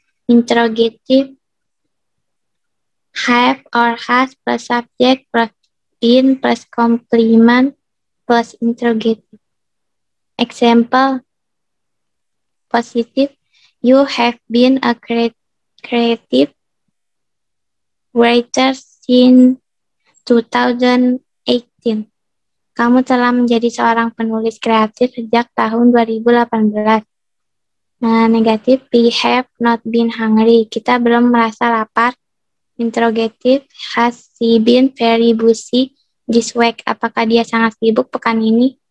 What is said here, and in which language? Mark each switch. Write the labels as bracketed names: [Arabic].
[English] Interrogative have or has plus subject plus been plus complement plus interrogative. Example positive. You have been a creative writer since 2018. [Indonesian] Kamu telah menjadi seorang penulis kreatif sejak tahun 2018. Nah, negatif, [English] we have not been hungry. [Indonesian] Kita belum merasa lapar. [English] Interrogative, has he been very busy this week? [Indonesian] Apakah dia sangat sibuk pekan ini?